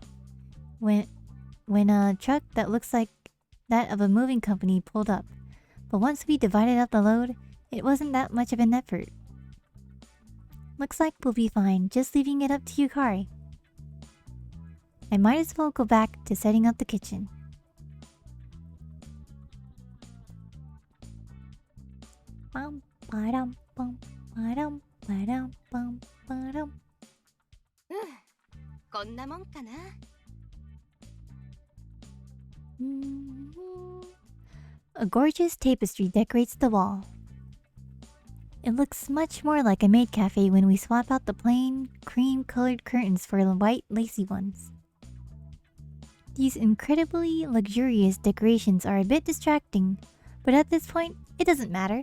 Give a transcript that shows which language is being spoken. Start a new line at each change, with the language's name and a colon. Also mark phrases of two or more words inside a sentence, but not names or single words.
English: When a truck that looks like that of a moving company pulled up. But once we divided up the load, it wasn't that much of an effort. Looks like we'll be fine, just leaving it up to Yukari. I might as well go back to setting up the kitchen. Bum, ba-dum, bum, ba-dum, ba-dum, bum, ba-dum.
Japanese: こんなもんかな。
English: A gorgeous tapestry decorates the wall. It looks much more like a maid cafe when we swap out the plain, cream-colored curtains for the white, lacy ones. These incredibly luxurious decorations are a bit distracting, but at this point, it doesn't matter.